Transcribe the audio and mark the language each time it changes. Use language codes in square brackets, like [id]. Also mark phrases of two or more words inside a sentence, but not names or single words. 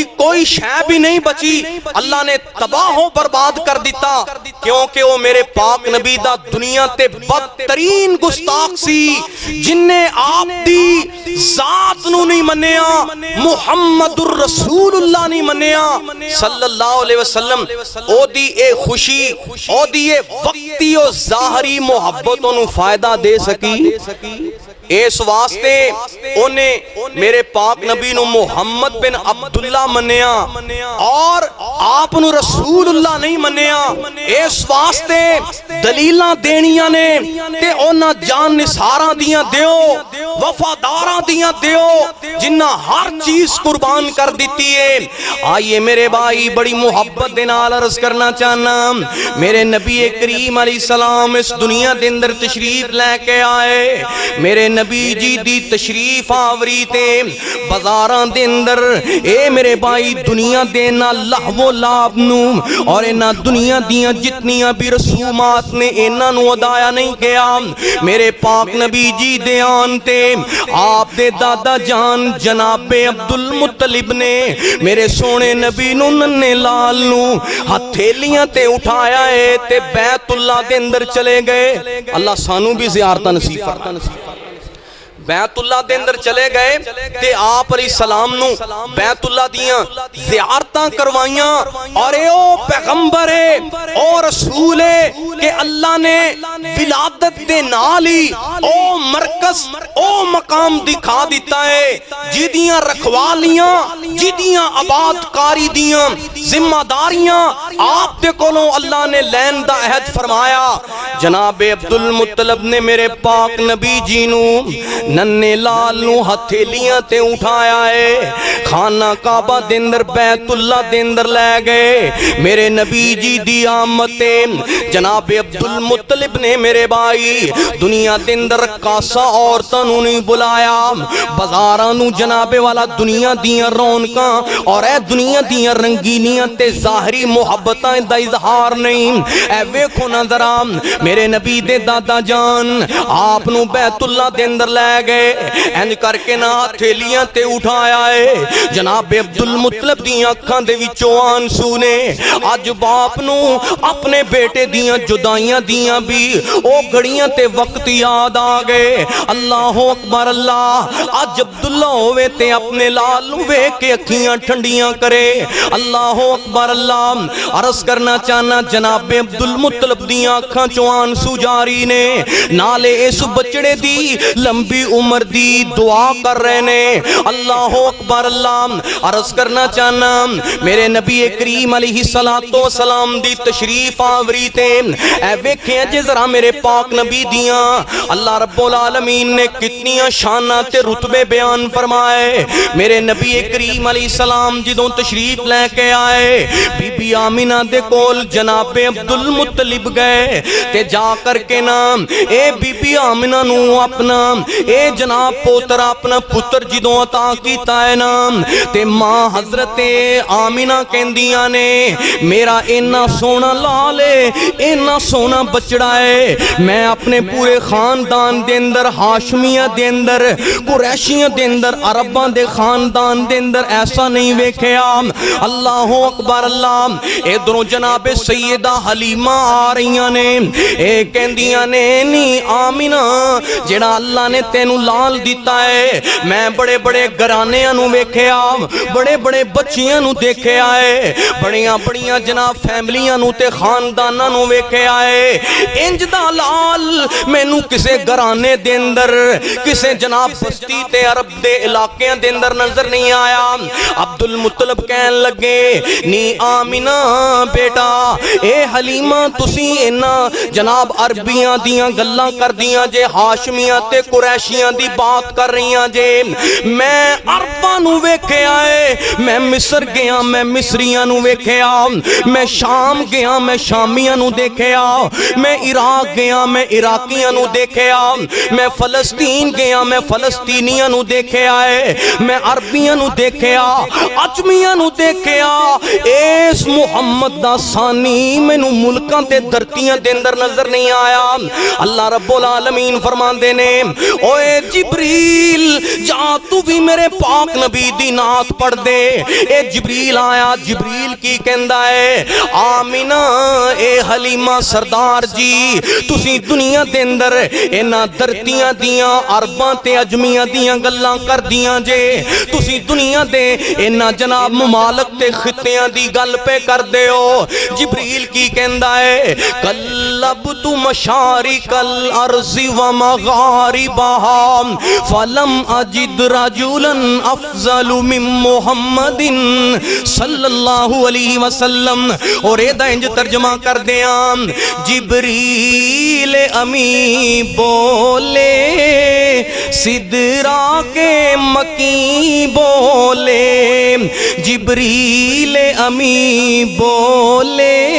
[ur] کوئی شے بھی نہیں بچی، [pa] اللہ نے تباہ ہو برباد کر دیتا، کیونکہ وہ میرے پاک نبی دا دنیا تے بدترین گستاخ سی، جن نے آپ دی ذات نو نہیں منیا، محمد الرسول اللہ نہیں منیا [ar] صلی اللہ علیہ وسلم، [pa] او دی اے خوشی، او دی اے وقتی و ظاہری محبتوں نو فائدہ دے سکی، اس واسطے انہیں میرے پاک نبی نو محمد بن عبداللہ منیا اور آپ نو رسول اللہ نہیں منیا، اس واسطے دلیلاں دینیاں نے تے اونا جان نثاراں دیاں دیو، وفاداراں دیاں دیو، جنہ ہر چیز قربان کر دیتی ہے۔ آئیے میرے بھائی، بڑی محبت دے نال عرض کرنا چاہنا، میرے نبی کریم [ar] علیہ السلام [pa] اس دنیا دے اندر تشریف لے کے آئے، میرے نبی جی دی تشریف آوری تے بازاراں دے اندر، اے میرے بھائی دنیا دے نا لہو لعب نو اور اینا دنیا دیاں جتنیاں بھی رسومات نے اینا نو ادایا نہیں کیا، میرے پاک نبی جی دے آن تے آپ دے دادا جان جناب عبدالمطلب نے میرے سونے نبی نو ننے لال نو ہتھیلیاں تے اٹھایا ہے تے بیت اللہ دے اندر چلے گئے، اللہ سانو بھی زیارتہ نصیب فرمائے، بیت اللہ دے اندر چلے گئے تے آپ [ar] علیہ السلام [pa] نو بیت اللہ دیاں زیارتاں کروائیاں، اور اے او پیغمبر ہے، او رسول ہے کہ اللہ نے ولادت دے نالی او مرکز او مقام دکھا دیتا ہے، جدیاں رکھوالیاں، جدیاں آباد کاری دیاں ذمہ داریاں آپ دے کولوں اللہ نے لین دا عہد فرمایا۔ جناب عبدالمطلب نے میرے پاک نبی جی نو ننے لال نو ہتھیلیاں تے اٹھایا ہے، خانہ کعبہ دے اندر بیت اللہ دے اندر لے گئے، میرے نبی جی دی آمتے جناب عبدالمطلب نے میرے بھائی دنیا دے اندر کاسا عورتاں نو نہیں بلایا، بازاراں نو جناب والا دنیا دیاں رونکاں اور اے دنیا دیاں رنگینیاں تے ظاہری محبتاں دا اظہار نہیں، اے ویکھو نا ذرا میرے نبی دے دادا جان آپ نو بیت اللہ دے اندر لے گئے، اینج کر کے نا ہتھیلیاں تے اٹھایا ہے، جناب عبدالمطلب دیاں اکھاں دے وچوں آنسو نے، اج باپ نو اپنے بیٹے دیاں جدائیاں دیاں بھی او گھڑیاں تے وقت یاد آ گئے، [ar] اللہ اکبر اللہ، [pa] اج عبداللہ ہوئے تے اپنے لال ہوئے کے اکھیاں ٹھنڈیاں کرے، [ar] اللہ اکبر اللہ، [pa] عرض کرنا چاہنا جناب عبدالمطلب دیاں اکھاں چوں آنسو جاری نے، نالے اس بچڑے دی لمبی عمر دی دعا کر رہے نے، [ar] اللہ اکبر اللہ، [pa] عرض کرنا چاہنا میرے نبی کریم [ar] علیہ السلام [pa] دی تشریف آوری تے اے ویکھیں جے ذرا میرے پاک نبی دیاں [ar] اللہ رب العالمین [pa] نے کتنی شاناں تے رتبے بیان فرمائے۔ میرے نبی کریم [ar] علیہ السلام [pa] جدوں تشریف لے کے آئے، بی بی آمینہ دے کول جناب عبدالمطلب گئے تے جا کر کے نام اے بی بی آمینہ نو اپنا اے جناب پوتر اپنا پتر جدوں عطا کیتا ہے نام تے ماں حضرت آمینہ کہندیاں نے میرا اینا سونا لالے اینا سونا بچڑا ہے، میں اپنے پورے خاندان دے اندر ہاشمیہ دے اندر قریشیہ دے اندر عرباں دے خاندان دے اندر ایسا نہیں ویکھیا۔ [ar] اللہ اکبر اللہ۔ [pa] ادھروں جناب سیدہ حلیمہ آ رہیاں نے، اے کہندیاں نے نی آمینہ جڑا اللہ نے تینوں لال دیتا ہے، میں بڑے بڑے گھرانیاں نو ویکھیا، بڑے بڑے بچیاں نو دیکھے آئے، بڑیاں بڑیاں جناب فیملیاں نو تے خانداناں نو ویکھے آئے، انج دا لال مینوں کسے گھرانے دے اندر کسے جناب بستی تے عرب دے علاقیاں دے اندر نظر نہیں آیا۔ عبدالمطلب کہن لگے نی آمینہ بیٹا اے حلیمہ تسی اینا جناب عربیاں دیاں گلاں کر دیاں جے، ہاشمیاں تے قریشیاں دی بات کر رہیاں جے، میں عرباں نو ویکھے آئے، میں مصر گیا میں مصریاں نو ویکھے آ، میں شام گیا میں شامیاں نو دیکھے آ، میں عراق گیا میں عراقیاں نو دیکھے آ، میں فلسطین گیا میں فلسطینیاں نو دیکھے آئے، میں عربیاں نو دیکھے آ، عجمیاں نو دیکھے آ، اس محمد دا ثانی میں نو ملکاں تے دھرتیاں دے اندر نظر نہیں آیا۔ [ar] اللہ رب العالمین [pa] فرماندے نے اوے جبریل جا تو بھی میرے پاک نبی دی نعت پڑھ دے۔ اے جبریل آیا، جبریل کی کہندا ہے آمینہ اے حلیمہ سردار جی تسی دنیا دے اندر اینا دھرتیاں دیاں عرباں تے عجمیاں دیاں گلاں کر دیاں جے، تسی دنیا دے اینا جناب ممالک تے خطیاں دی گل پہ کر دے ہو۔ جبریل کی کہندا ہے [ar] قلبت مشارق الارض و مغاربہا فلم اجد رجلا افضل من محمد صلی اللہ علیہ وسلم۔ [pa] اور اے دا انج ترجمہ کر دیاں جبریل امی بولے سدرا کے مکی بولے، جبریل امی بولے